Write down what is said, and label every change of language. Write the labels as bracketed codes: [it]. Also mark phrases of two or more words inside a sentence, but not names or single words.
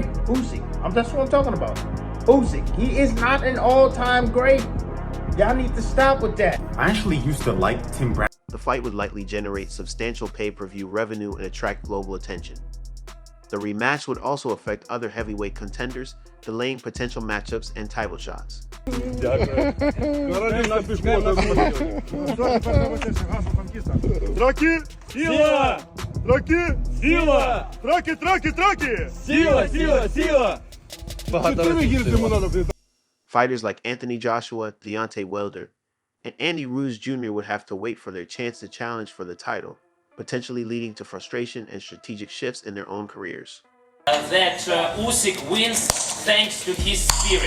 [en] Usyk, that's what I'm talking about. Usyk, he is not an all-time great. Y'all need to stop with that. I actually used to like Tim Bradley. The fight would likely generate substantial pay-per-view revenue and attract global attention. The rematch would also affect other heavyweight contenders, delaying potential matchups and title shots. [mk] Траки! Сила! Траки! Сила! Траки, траки, траки! Сила, сила, сила! [en] Fighters like Anthony Joshua, Deontay Wilder, and Andy Ruiz Jr. would have to wait for their chance to challenge for the title, potentially leading to frustration and strategic shifts in their own careers. That Usyk wins thanks to his spirit.